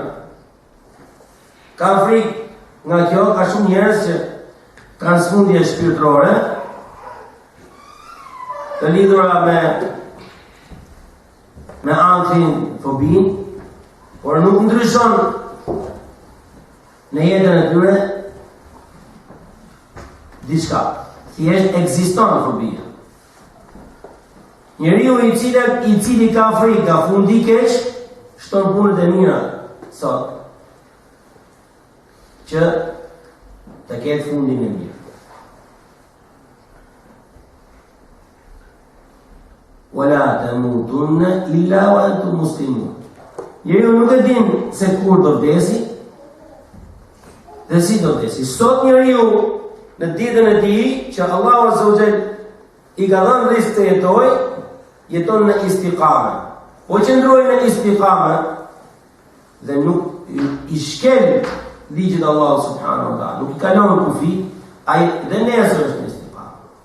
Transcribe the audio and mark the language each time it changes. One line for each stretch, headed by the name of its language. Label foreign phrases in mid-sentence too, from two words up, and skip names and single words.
Albanian: Ka frikë nga kjo, ka shumë njerëz që kanë smundje shpirtërore të lidhura me ankthim, fobin, por nuk ndryshon në jetën e tyre diçka. Thjesht ekziston fobia. Njeriu i cili ka frikë nga fundi i keq, shton punët e mira sot, që të ketë fundin e mirë.
Arabic: ولا تموتن إلا وأنتم مسلمون.
Albanian: Njeriu nuk e din se kur do vdesi dhe si do vdesi. Sot njeriu në ditën e tij që Allahu
Arabic: عز وجل
Albanian: i ka dhënë rizq të jetojë, jeton në istiqame. Po qëndrojë në istiqame dhe nuk i shkel ligjit Allahu
Arabic: سبحانه وتعالى,
Albanian: nuk i kalon kufi, ai dhe nesër është në istiqame.